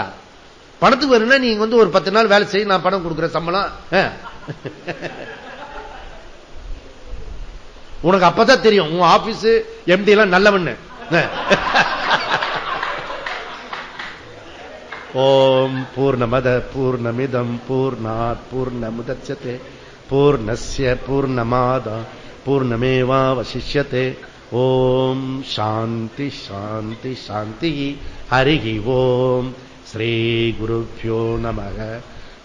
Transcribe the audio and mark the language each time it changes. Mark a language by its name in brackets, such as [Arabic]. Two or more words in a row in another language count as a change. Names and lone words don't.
[Tamil] பணத்துக்கு வேணும்னா நீங்க ஒரு 10 நாள் வேலை செய்ய, நான் பணம் கொடுக்குற சம்பளம். உனக்கு அப்பதான் தெரியும் உன் [English] office MD [Tamil] எல்லாம் நல்லவன்னு. [Sanskrit] ओम् पूर्णमदः पूर्णमिदं पूर्णात् पूर्णमुदच्यते पूर्णस्य पूर्णमादाय पूर्णमेवावशिष्यते. ओम् शान्तिः शान्तिः शान्तिः. हरिः ओम्. श्री गुरुभ्यो नमः.